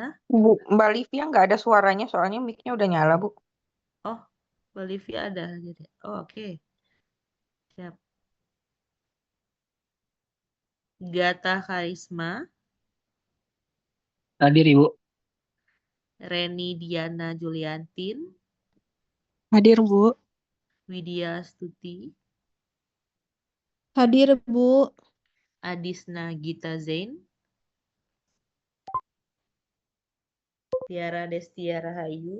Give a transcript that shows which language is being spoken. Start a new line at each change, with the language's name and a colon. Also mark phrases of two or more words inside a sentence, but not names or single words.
Indonesian: Bu, Mbak Livia nggak ada suaranya soalnya mic-nya udah nyala, Bu. Oh, Bolivia ada. Jadi. Oh, oke. Siap. Gata Karisma, Hadir Ibu. Reni Diana Juliantin, Hadir Bu. Widya Stuti, Hadir Bu. Adisna Gita Zain, Tiara Destia Rahayu,